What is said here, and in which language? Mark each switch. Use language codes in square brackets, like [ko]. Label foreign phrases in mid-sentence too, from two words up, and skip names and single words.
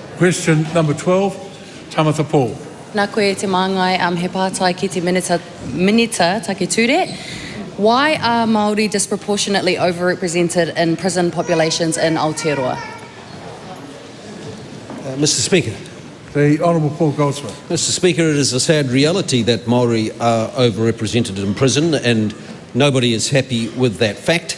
[en] Question number 12, Tamatha Paul. [mi] Nā koe te māngai he pātai ki te minita take ture. [en] Why are Māori disproportionately overrepresented in prison populations in Aotearoa? Mr. Speaker. The Honourable Paul Goldsmith. Mr. Speaker, it is a sad reality that Māori are overrepresented in prison, and nobody is happy with that fact.